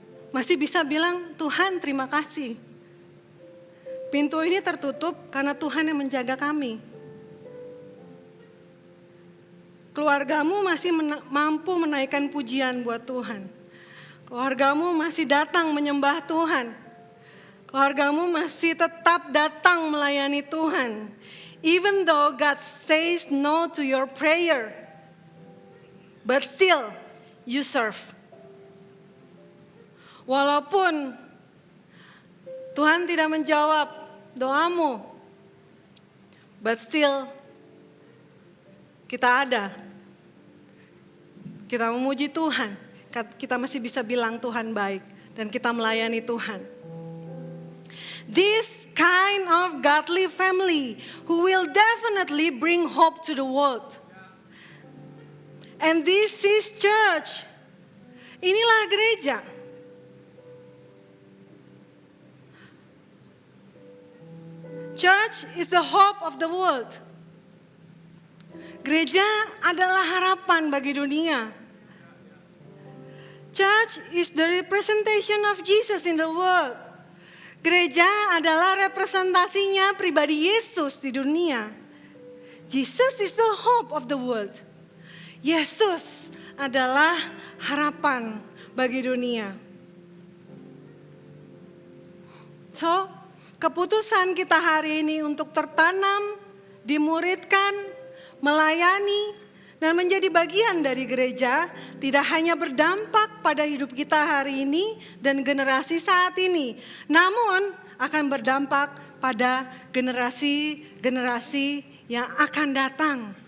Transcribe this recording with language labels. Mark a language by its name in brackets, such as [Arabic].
[Indonesian] Masih bisa bilang, Tuhan terima kasih. Pintu ini tertutup karena Tuhan yang menjaga kami. Keluargamu masih mampu menaikkan pujian buat Tuhan. Keluargamu masih datang menyembah Tuhan. Keluargamu masih tetap datang melayani Tuhan. [English] Even though God says no to your prayer, but still you serve. [Indonesian] Walaupun Tuhan tidak menjawab doamu, [English] but still [Indonesian] kita ada. Kita memuji Tuhan. Kita masih bisa bilang Tuhan baik. dan kita melayani Tuhan. [English] This kind of godly family who will definitely bring hope to the world. And this is church. [Indonesian] Inilah gereja. [English] Church is the hope of the world. [Indonesian] Gereja adalah harapan bagi dunia. [English] Church is the representation of Jesus in the world. [Indonesian] Gereja adalah representasinya pribadi Yesus di dunia. [English] Jesus is the hope of the world. [Indonesian] Yesus adalah harapan bagi dunia. So, keputusan kita hari ini untuk tertanam, dimuridkan, melayani, dan menjadi bagian dari gereja tidak hanya berdampak pada hidup kita hari ini dan generasi saat ini, namun akan berdampak pada generasi-generasi yang akan datang.